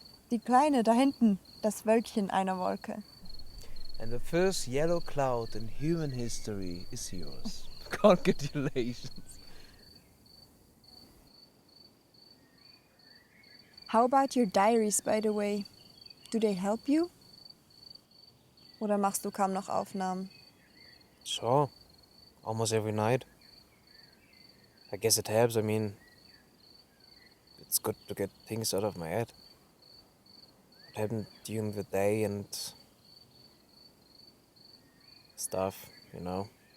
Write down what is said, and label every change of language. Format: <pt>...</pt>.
<de>Die Kleine da hinten, das Wölkchen einer Wolke.</de> <en>And the first yellow cloud in human history is yours. Congratulations. How about your diaries, by the way? Do they help you?</en> <de>Oder machst du kaum noch Aufnahmen?</de> <en>Sure. Almost every night. I guess it helps. I mean, it's good to get things out of my head. What happened during the day and stuff, you know.</en>